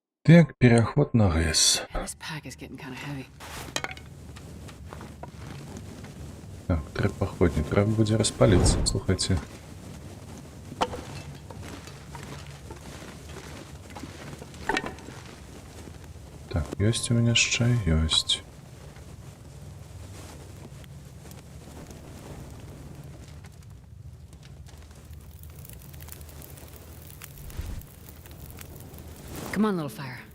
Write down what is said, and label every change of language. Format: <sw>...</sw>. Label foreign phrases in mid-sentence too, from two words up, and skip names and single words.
<be>Так, пераход на ГЭС.</be> <en>This pack is getting kind of heavy.</en> <be>Так, трэба паходні, трэба будзе распаліцца, слухайце. Так, ёсць у мяне яшчэ, ёсць.</be> <en>Come on, little fire.</en>